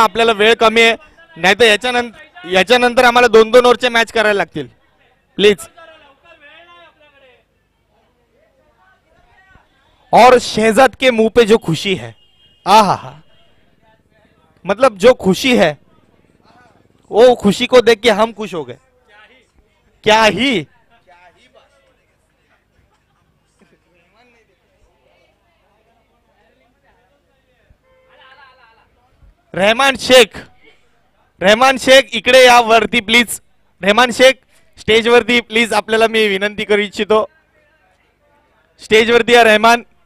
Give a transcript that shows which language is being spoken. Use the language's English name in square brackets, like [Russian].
[Marathi] आपल्याला वेळ कमी आहे, नाही तर याच्यानंतर आम्हाला 2-2 ओव्हरच्या मॅच करायला लागतील. [English] Please. [Hindi] और शहजाद के मुंह पे जो खुशी है, आहा, मतलब जो खुशी है वो खुशी को देख के हम खुश हो गए. क्या ही [Marathi] रहमान शेख इकडे या वरती प्लीज. रहमान शेख स्टेज वरती प्लीज. आपल्याला मी विनंती करू इच्छितो, स्टेज वरती या रहमान.